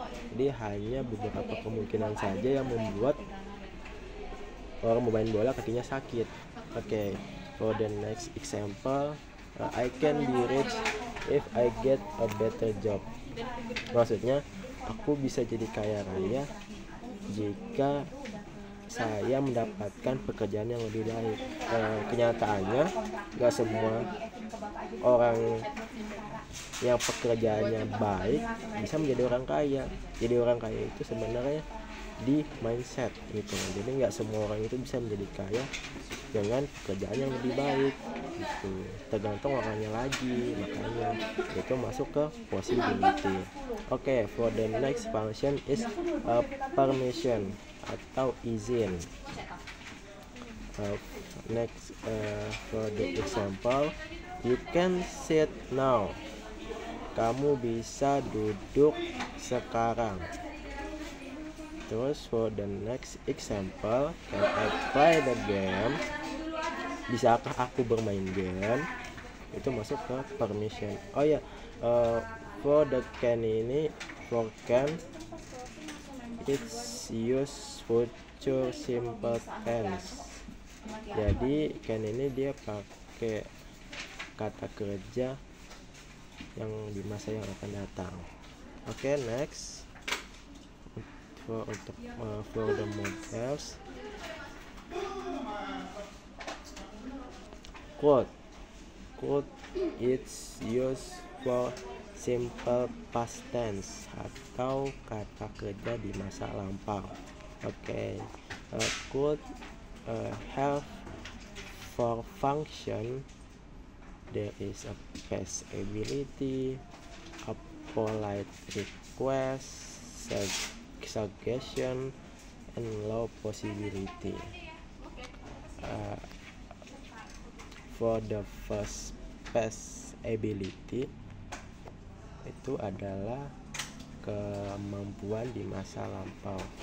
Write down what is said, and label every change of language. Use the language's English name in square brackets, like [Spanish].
[Indonesian] Jadi hanya beberapa kemungkinan saja yang membuat orang bermain bola kakinya sakit. [English] Okay, for the next example, I can be rich if I get a better job. [Indonesian] Maksudnya aku bisa jadi kaya raya jika saya mendapatkan pekerjaan yang lebih baik. Kenyataannya gak semua orang yang pekerjaannya baik bisa menjadi orang kaya. Jadi orang kaya itu sebenarnya di mindset gitu. Jadi gak semua orang itu bisa menjadi kaya dengan pekerjaan yang lebih baik gitu. Tergantung orangnya lagi, makanya itu masuk ke possibility. [English] Okay, for the next function is permission [Indonesian] atau izin. [English] Next, for the example, you can sit now. [Indonesian] Kamu bisa duduk sekarang. [English] Terus for the next example, can I play the game? [Indonesian] Bisakah aku bermain game? Itu masuk ke permission. [English] Oh ya, for the can ini, for can it's use future simple tense. [Indonesian] Jadi can ini dia pakai kata kerja yang di masa yang akan datang. [English] Oke, next for the models, could it's used for simple past tense [Indonesian] atau kata kerja di masa lampau. [English] Oke, could have for function. There is a past ability, a polite request, suggestion, and low possibility. For the first past ability [Indonesian] itu adalah kemampuan di masa lampau.